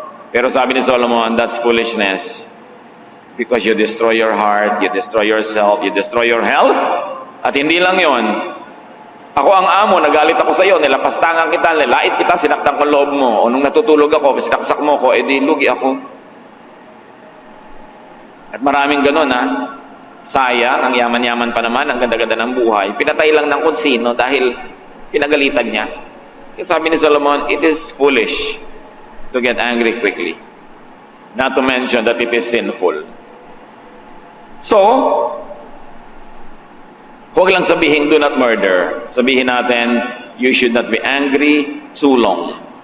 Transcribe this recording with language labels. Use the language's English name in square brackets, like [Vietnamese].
[Filipino] Pero sabi ni [English] Solomon, that's foolishness. Because you destroy your heart, you destroy yourself, you destroy your health. [Filipino] At hindi lang yon. Ako ang amo, nagalit ako sa iyo, nilapastangan kita, nilait kita, sinaktan ko loob mo. O nung natutulog ako, sinaksak mo ko, di lugi ako. At maraming ganun ha. Sayang, ang yaman-yaman pa naman, ang ganda-ganda ng buhay. Pinatay lang ng kung sino dahil pinagalitan niya. Kasi sabi ni [English] Solomon, it is foolish to get angry quickly. Not to mention that it is sinful. So, [Filipino] huwag lang sabihin, [English] do not murder. [Filipino] Sabihin natin, [English] you should not be angry too long.